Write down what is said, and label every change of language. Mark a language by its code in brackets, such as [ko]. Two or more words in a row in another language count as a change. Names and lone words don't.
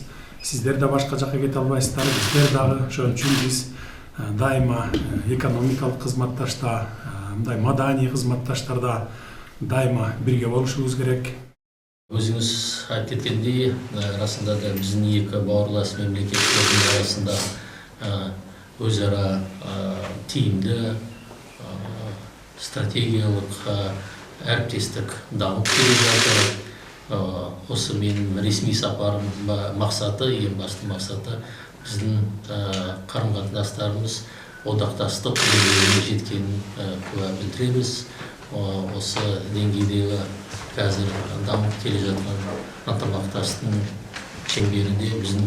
[ky] Сиздер да башка жакка кете албайсыздар, биздер дагы. Ошон үчүн биз дайыма экономикалык кызматташта, мындай маданий кызматташтарда дайыма бирге болушубуз керек. Өзүңүз айтып кеткендей, расында да биздин эки [kk] бауырлас мемлекеттердин арасында өз ара тиимдүү стратегиялык әріптестік дамып келе жатыр. Осы менің ресми сапарым мақсаты, ең басты мақсаты біздің қарым-қатынастарымыз одақтастық деңгейіне жеткенін куә білдіреміз. Осы деңгейдегі қазір дамып келе жатқан ынтымақтастықтың шеңберінде біздің